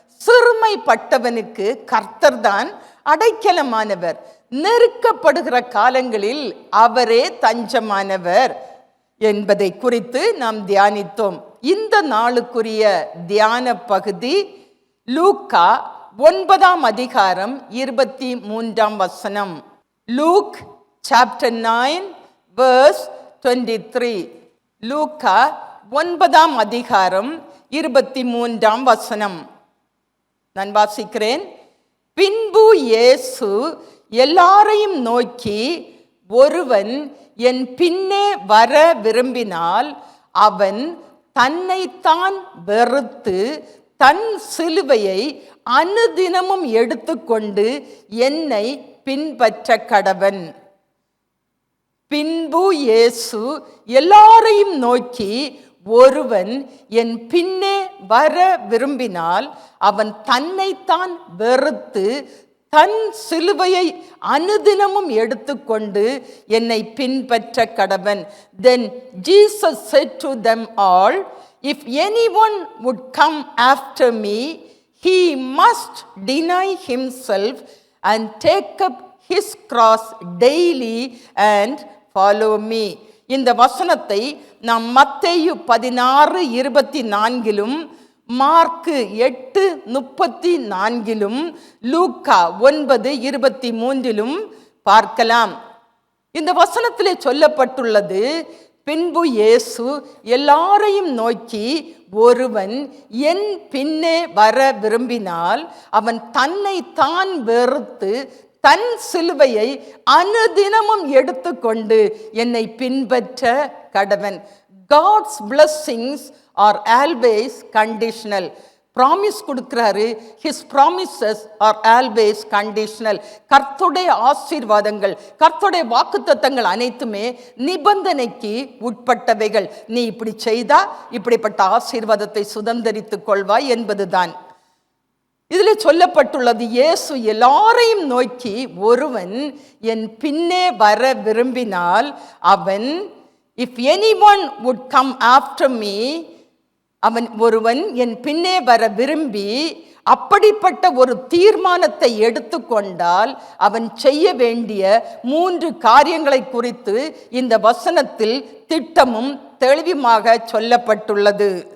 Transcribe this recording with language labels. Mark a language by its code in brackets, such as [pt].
[ta] சிறுமைப்பட்டவனுக்கு கர்த்தர் தான் அடைக்கலமானவர், நெருக்கப்படுகிற காலங்களில் அவரே தஞ்சமானவர் என்பதை குறித்து நாம் தியானித்தோம். இந்த நாளுக்குரிய தியான பகுதி லூக்கா 9ஆம் அதிகாரம் 23ஆம் வசனம். [en] Luke chapter 9 verse 23. [ta] லூக்கா 9ஆம் அதிகாரம் 23ஆம் வசனம் நான் வாசிக்கிறேன். பின்பு இயேசு எல்லாரையும் நோக்கி, ஒருவன் என் பின்னே வர விரும்பினால் அவன் தன்னைத்தான் வெறுத்து தன் சிலுவையை அனுதினமும் எடுத்துக்கொண்டு என்னை பின்பற்ற கடவன். பின்பு இயேசு எல்லாரையும் நோக்கி, ஒருவன் என் பின்னே வர விரும்பினால் அவன் தன்னைத்தான் வெறுத்து தன் சிலுவையை அனுதினமும் எடுத்துக்கொண்டு என்னை பின்பற்ற கடவன். [en] Then Jesus said to them all, if anyone would come after me, he must deny himself and take up his cross daily and follow me. [ta] இந்த வசனத்தை நாம் மத்தேயு 16:24 மார்க்கு 8:34 லூக்கா 9:23 பார்க்கலாம். இந்த வசனத்திலே சொல்லப்பட்டுள்ளது, பின்பு இயேசு எல்லாரையும் நோக்கி, ஒருவன் என் பின்னே வர விரும்பினால் அவன் தன்னை தான் வெறுத்து தன் சிலுவையை அனுதினமும் எடுத்துக்கொண்டு என்னை பின்பற்ற கடவன். [en] God's blessings are always conditional. [ta] Promise கொடுக்கிறாரு. [en] His promises are always conditional. [ta] கர்த்தருடைய ஆசீர்வாதங்கள், கர்த்தருடைய வாக்குத்தத்தங்கள் அனைத்துமே நிபந்தனைக்கு உட்பட்டவைகள். நீ இப்படி செய்தா இப்படிப்பட்ட ஆசீர்வாதத்தை சுதந்தரித்துக் கொள்வாய் என்பதுதான் இதில் சொல்லப்பட்டுள்ளது. இயேசு எல்லாரையும் நோக்கி, ஒருவன் என் பின்னே வர விரும்பினால் அவன், [en] if anyone would come after me, [ta] ஒருவன் என் பின்னே வர விரும்பி அப்படிப்பட்ட ஒரு தீர்மானத்தை எடுத்துக்கொண்டால் அவன் செய்ய வேண்டிய 3 காரியங்களை குறித்து இந்த வசனத்தில் திட்டமும் தெளிவுமாக சொல்லப்பட்டுள்ளது.